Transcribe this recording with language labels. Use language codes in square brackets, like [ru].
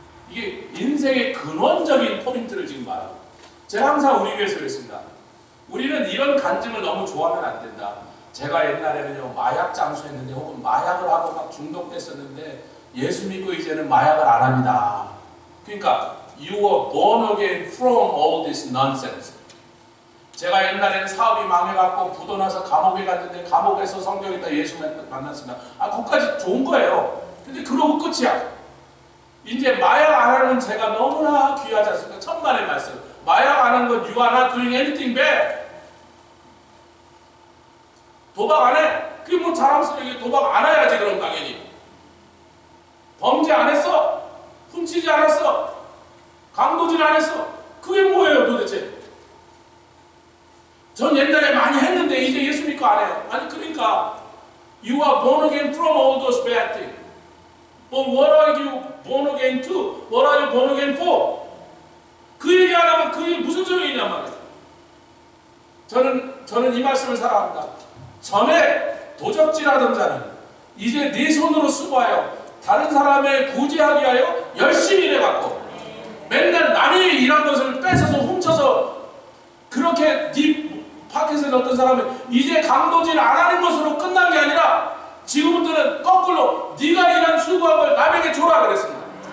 [ko] 이게 인생의 근원적인 포인트를 지금 말하고, 제가 항상 우리 교회에서 그랬습니다. 우리는 이런 간증을 너무 좋아하면 안 된다. 제가 옛날에는요 마약 장수했는데 혹은 마약을 하고 막 중독됐었는데 예수 믿고 이제는 마약을 안 합니다. 그러니까 [en] you were born again from all this nonsense. [ko] 제가 옛날에는 사업이 망해갖고 부도나서 감옥에 갔는데 감옥에서 성경에다 예수 만났습니다. 아, 그것까지 좋은 거예요. 근데 그러고 끝이야. 이제 마약 안 하는 제가 너무나 귀하지 않습니까? 천만의 말씀. 마약 안 하는 건 [en] you are not doing anything bad. [ko] 도박 안 해? 그게 뭐 자랑스러워. 도박 안 해야지 그럼 당연히. 범죄 안 했어? 훔치지 않았어? 강도질 안 했어? 그게 뭐예요 도대체? 전 옛날에 많이 했는데 이제 예수 믿고 안 해요. 아니 그러니까 [en] you are born again from all those bad things. But what are you born again to? What are you born again for? [ko] 그 얘기 안 하면 그게 무슨 소용이 있냔 말이에요. 저는 이 말씀을 사랑합니다. 전에 도적질하던 자는 이제 네 손으로 수고하여 다른 사람의 구제하기 위하여 열심히 일해갖고 맨날 남이 일한 것을 뺏어서 훔쳐서 그렇게 네 파켓에 넣었던 사람은 이제 강도질 안 하는 것으로 끝난 게 아니라 지금부터는 거꾸로 네가 일한 수고한 걸 남에게 줘라 그랬습니다.